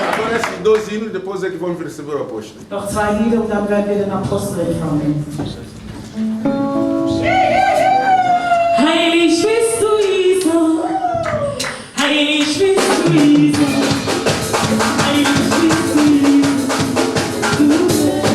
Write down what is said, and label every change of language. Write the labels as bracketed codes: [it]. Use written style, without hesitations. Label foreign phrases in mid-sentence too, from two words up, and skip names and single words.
[pt] esses dois hinos, depois é que vamos receber o apóstolo. [de] Noch 2 Lieder und dann werden wir den Apostel empfangen. Heilig bist du, Jesus. Heilig bist du, Jesus. Heilig bist du, Jesus. Du bist